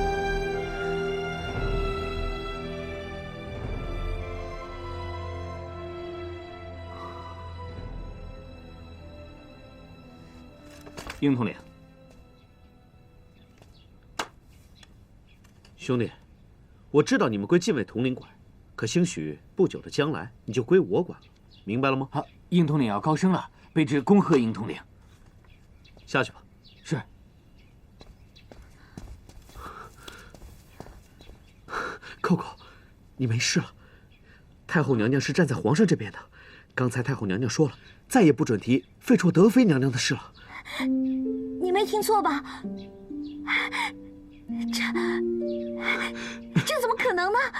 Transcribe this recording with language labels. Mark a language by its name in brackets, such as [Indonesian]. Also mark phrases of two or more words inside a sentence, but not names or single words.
[Chinese] 应统领，兄弟，我知道你們歸禁衛統領管，可興許不久的將來你就歸我管了，明白了嗎？好，應統領要高升了，卑職恭賀應統領。下去吧。是。扣扣，你沒事了。太后娘娘是站在皇上這邊的，剛才太后娘娘說了，再也不准提廢除德妃娘娘的事了。你沒聽錯吧？ 這怎么可能呢？